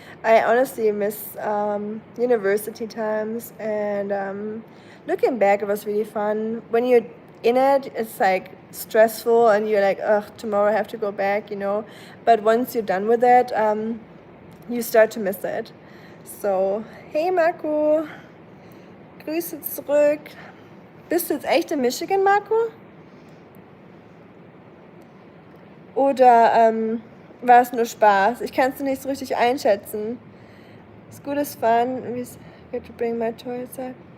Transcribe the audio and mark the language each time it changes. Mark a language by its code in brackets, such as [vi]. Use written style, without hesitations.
[en] I honestly miss university times, and looking back, it was really fun. When you're in it, it's like stressful and you're like, ugh, tomorrow I have to go back, But once you're done with it, you start to miss it. [de] So, hey Marco, Grüße zurück. Bist du jetzt echt in Michigan, Marco? Oder war es nur Spaß? Ich kann es nicht so richtig einschätzen. [en] School is fun. We have to bring my toy outside.